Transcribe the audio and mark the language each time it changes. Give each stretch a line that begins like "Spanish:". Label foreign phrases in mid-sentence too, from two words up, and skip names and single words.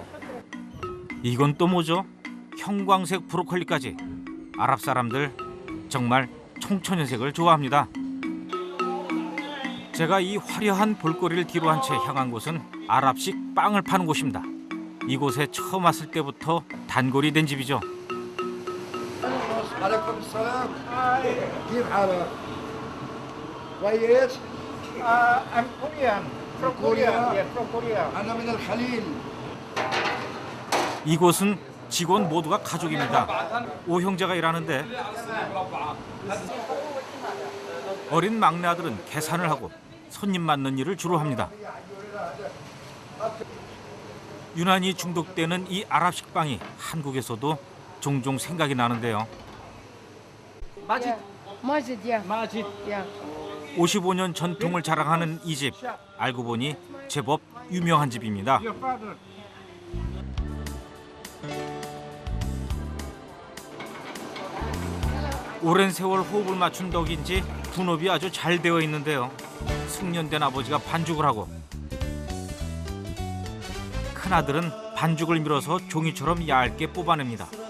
Korean: 이건 또 뭐죠? 형광색 브로콜리까지. 아랍 사람들 정말 청천연색을 좋아합니다. 제가 이 화려한 볼거리를 뒤로 한 채 향한 곳은 아랍식 빵을 파는 곳입니다. 이곳에 처음 왔을 때부터 단골이 된 집이죠.
Arabic: عليكم السلام كيف حالك؟ كويس؟
English: I'm Korean. From Korea. Yeah, from Korea.
Arabic: أنا من الخليل.
Korean: 이곳은 직원 모두가 가족입니다. 5형제가 일하는데 어린 막내 아들은 계산을 하고 손님 맞는 일을 주로 합니다. 유난히 중독되는 이 아랍식 빵이 한국에서도 종종 생각이 나는데요. 마짓.
English: Majid, yeah.
Korean: 마짓.
English: Yeah.
Korean: 55년 전통을 자랑하는 이 집, 알고 보니 제법 유명한 집입니다.
English: Your father.
Korean: 오랜 세월 호흡을 맞춘 덕인지 분업이 아주 잘 되어 있는데요. 숙련된 아버지가 반죽을 하고 큰아들은 반죽을 밀어서 종이처럼 얇게 뽑아냅니다.